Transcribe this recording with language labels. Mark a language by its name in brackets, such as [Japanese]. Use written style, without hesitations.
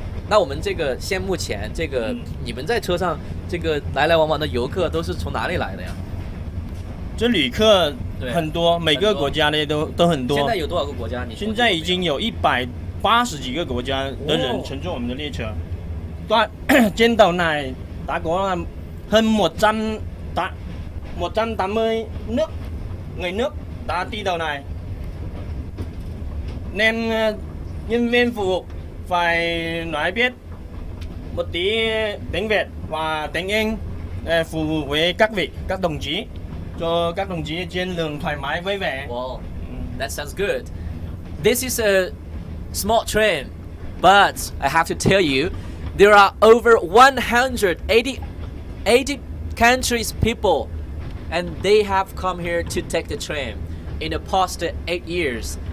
[Chinese] 那我们目前你们在车上来来往往的游客都是从哪里来的呀？这旅客很多，每个国家的都很多。现在有多少个国家？现在已经有180几个国家的人乘坐我们的列车。 [Vietnamese] trên tàu này đã có hơn 180 người nước đã đi tàu này, nên nhân viên phục vụ phải nói biết một tí tiếng Việt và tiếng Anh để phục vụ với các đồng chí, cho các đồng chí trên đường thoải mái vui vẻ. [English] Wow, that sounds good. This is a small train, but I have to tell you, there are over 180 countries people, and they have come here to take the train in the past 8 years.